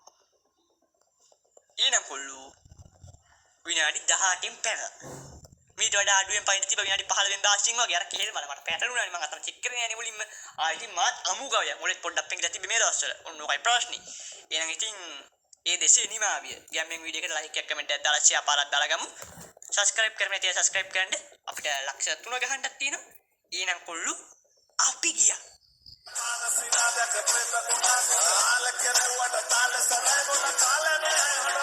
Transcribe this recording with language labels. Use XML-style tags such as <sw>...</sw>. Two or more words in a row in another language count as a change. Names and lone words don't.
<si>ඊන කුළු විනාඩි 18න් පැන මීට වඩා අඩුවෙන් පයින් තිබ්බ විනාඩි 15 වෙනි දාසින් වගේ අර කේල් මට පැටළුණානේ මම අතන චෙක් කරගෙන යන්නේ මුලින්ම ඉතින් මාත් අමු ගාව මොලෙත් පොඩ්ඩක් පෙඟිලා තිබ්බේ මේ දවස්වල ඔන්න ඔකයි ප්‍රශ්නේ එහෙනම් ඉතින් ඒ දෙසේ නිමාවිය ගෑම්ෙන් වීඩියෝ එකට ලයික් එකක් කමෙන්ට් එකක් දාලා ෂෙයා පාරක් දාලා ගමු සබ්ස්ක්‍රයිබ් කරන්න නැතිව සබ්ස්ක්‍රයිබ් කරන්න අපිට ලක්ෂ 3 ගහන්නක් තියෙනවා ඊනම් කොල්ලු අපි ගියා Sinada que preta con la, ala que rewada, tale saremo la tale ne.</si>